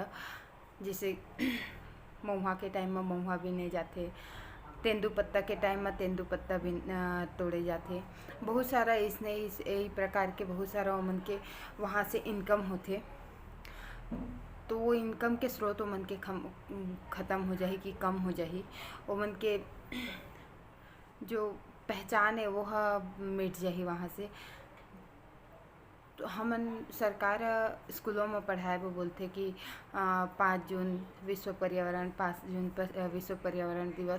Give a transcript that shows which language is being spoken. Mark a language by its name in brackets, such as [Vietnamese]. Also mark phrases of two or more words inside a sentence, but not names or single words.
[Chhattisgarhi] जैसे महुआ के टाइम में महुआ बिने जाते, तेंदुपत्ता के टाइम में तेंदुपत्ता भी तोड़े जाते। बहुत सारा इसने यही प्रकार के बहुत सारा ओमन के वहाँ से इनकम होते। तो वो इनकम के स्रोत ओमन के ख़त्म हो जाही कि कम हो जाही, ओमन के जो पहचान है वो मिट जाही वहाँ से। तो हमन सरकार स्कूलों में पढ़ाए वो बोलते कि 5 जून विश्व पर्यावरण, 5 जून पर विश्व पर्यावरण दिवस।